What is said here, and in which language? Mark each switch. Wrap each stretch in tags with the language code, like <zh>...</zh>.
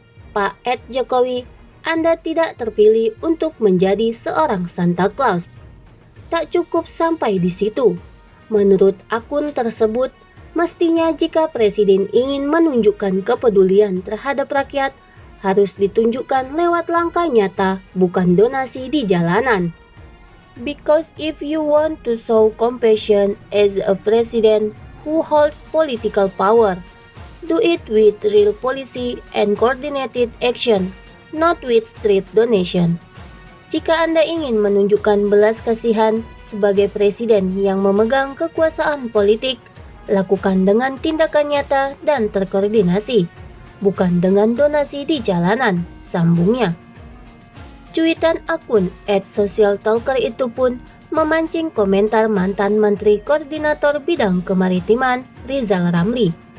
<id>Pak Jokowi, Anda tidak terpilih untuk menjadi seorang Santa Claus." Tak cukup sampai di situ. Menurut akun tersebut, mestinya jika presiden ingin menunjukkan kepedulian terhadap rakyat, harus ditunjukkan lewat langkah nyata, bukan donasi di jalanan.</id> <en>Because if you want to show compassion as a president who holds political power, do it with real policy and coordinated action, not with street donation.</en> <id>Jika Anda ingin menunjukkan belas kasihan sebagai presiden yang memegang kekuasaan politik, lakukan dengan tindakan nyata dan terkoordinasi, bukan dengan donasi di jalanan, sambungnya. Cuitan akun @socialtalker itu pun memancing komentar mantan Menteri Koordinator Bidang Kemaritiman Rizal Ramli.</id>